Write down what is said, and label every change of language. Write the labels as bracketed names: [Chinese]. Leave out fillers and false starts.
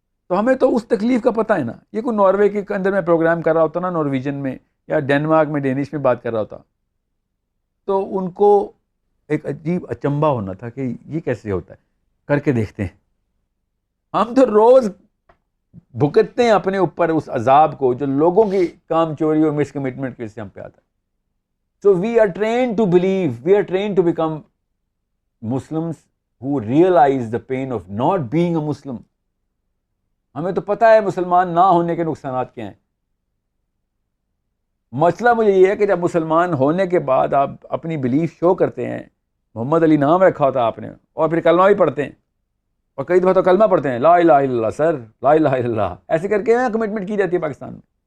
[Urdu] تو ہمیں تو اس تکلیف کا پتہ ہے نا. یہ کوئی ناروے کے اندر میں پروگرام کر رہا ہوتا نا, نارویجن میں یا ڈینمارک میں ڈینش میں بات کر رہا ہوتا, تو ان کو ایک عجیب اچنبھا ہونا تھا کہ یہ کیسے ہوتا ہے, کر کے دیکھتے ہیں. ہم تو روز بھگتتے ہیں اپنے اوپر اس عذاب کو جو لوگوں کی کام چوری اور مس کمٹمنٹ کی وجہ سے ہم پہ آتا ہے. [English] So we are trained to believe, we are trained to become Muslims who realize the pain of not being a Muslim. [Urdu] ہمیں تو پتہ ہے مسلمان نہ ہونے کے نقصانات کیا ہیں. مسئلہ مجھے یہ ہے کہ جب مسلمان ہونے کے بعد آپ اپنی بلیف شو کرتے ہیں, محمد علی نام رکھا ہوتا آپ نے, اور پھر کلمہ بھی پڑھتے ہیں, اور کئی دفعہ تو کلمہ پڑھتے ہیں لا الہ الا اللہ, سر لا الہ الا اللہ, ایسے کر کے کمٹمنٹ کی جاتی ہے پاکستان میں.